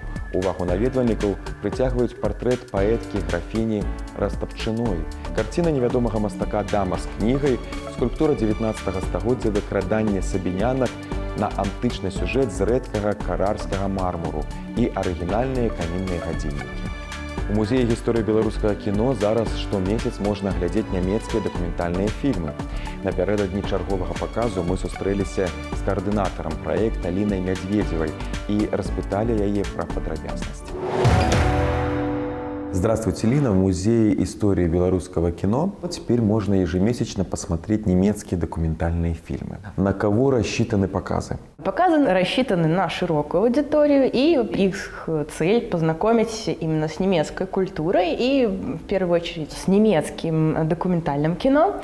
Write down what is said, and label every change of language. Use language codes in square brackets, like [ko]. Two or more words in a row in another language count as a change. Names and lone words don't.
[be] Увагу наведвальнікаў прыцягваюць партрэт паэткі графіні Растапчыной, карціна невядомага мастака «Дама з кнігай», скульптура 19-го стагоддзя «Выкраданне сабінянак» на антычны сюжэт з рэдкага карарскага мармуру і арыгінальныя камінныя гадзіннікі. У музеі гісторыі беларускага кіно зараз штомесяц можна глядзець нямецкія дакументальныя фільмы. Напярэдадні чарговага паказу мы сустрэліся з каардынатарам праекта Лінай Мядзведзевай і распыталі яе пра падрабязнасці. [ru] Здравствуйте, Лина. В Музее истории белорусского кино теперь можно ежемесячно посмотреть немецкие документальные фильмы. На кого рассчитаны показы? Показы рассчитаны на широкую аудиторию, и их цель – познакомить именно с немецкой культурой и, в первую очередь, с немецким документальным кино.